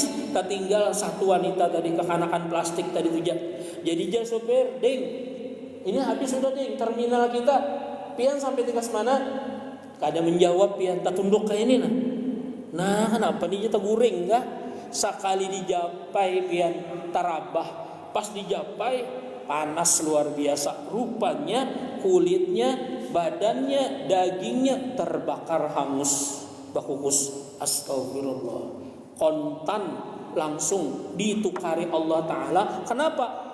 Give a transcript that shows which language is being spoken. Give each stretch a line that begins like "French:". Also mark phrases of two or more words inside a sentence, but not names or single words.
Banjar: Tertinggal satu wanita tadi kekanakan plastik tadi tuh. Jadi jar sopir, ding ini habis sudah ding terminal kita, pian sampai tingkas mana? Kada menjawab pian, tertunduk kayak ini nah kenapa dia teguring kah? Sekali dijapai pian tarabah, pas dijapai panas luar biasa, rupanya kulitnya, badannya, dagingnya terbakar hangus, bakukus. Astagfirullah. Kontan langsung ditukari Allah Ta'ala. Kenapa?